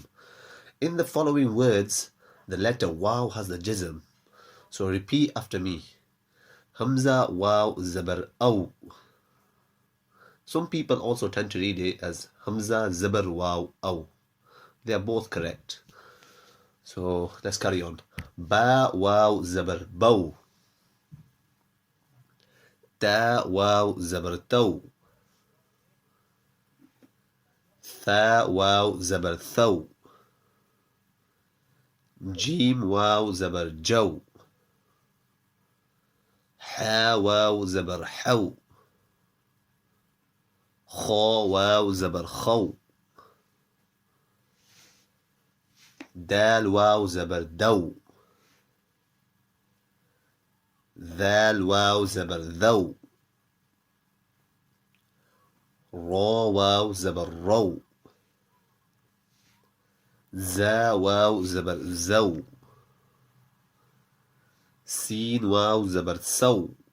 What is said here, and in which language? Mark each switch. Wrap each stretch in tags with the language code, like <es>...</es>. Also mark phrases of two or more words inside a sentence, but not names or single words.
<en>In the following words, the letter waw has the jazm. So repeat after me.</en> <ur>ہمزہ واو زبر او.</ur> <en>Some people also tend to read it as</en> <ur>ہمزہ زبر واو او.</ur> <en>They are both correct. So let's carry on.</en> <ur>با واو زبر بو۔ تا واو زبر تو. ثا واو زبر ثو. جیم واو زبر جو. حا واو زبر حو. خا واو زبر خو. دال واو زبر دو. ذال واو زبر ذو. را واو زبر رو. زا واو زبر زو. سين واو زبر سو.</ur>